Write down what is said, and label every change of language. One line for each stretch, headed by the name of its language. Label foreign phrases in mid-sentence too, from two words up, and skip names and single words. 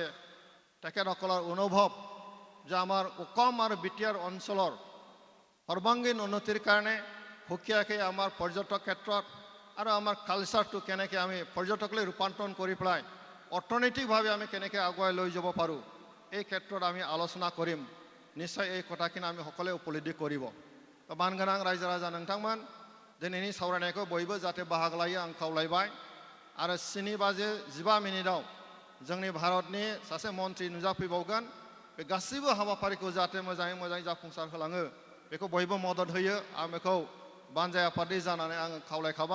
Assamese: তেখেতসকলৰ অনুভৱ যে আমাৰ অসম আৰু বিটিআৰ অঞ্চলৰ সৰ্বাংগীন উন্নতিৰ কাৰণে সুকীয়াকৈ আমাৰ পৰ্যটক ক্ষেত্ৰত আৰু আমাৰ কালচাৰটো কেনেকৈ আমি পৰ্যটকলৈ ৰূপান্তৰণ কৰি পেলাই অৰ্থনৈতিকভাৱে আমি কেনেকৈ আগুৱাই লৈ যাব পাৰোঁ, এই ক্ষেত্ৰত আমি আলোচনা কৰিম। নিশ্চয় এই কথাখিনি আমি সকলোৱে উপলব্ধি কৰিব।
Bodo: মাनगोनां रायजो राजा नोंथांमोन, दिनैनि सावरायनायखौ बयबो जाहाथे बाहागो लायो आं खावलायबाय। आरो 7:15 जोंनि भारतनि सासे मन्त्रि नुजाफैबावगोन। बे गासैबो हाबाफारिखौ जाहाथे मोजाङै मोजां जाफुंसार होलाङो बेखौ बयबो मदद होयो। आं बेखौ बानजाय आफादनि जानानै आङो खावलायखाबाय।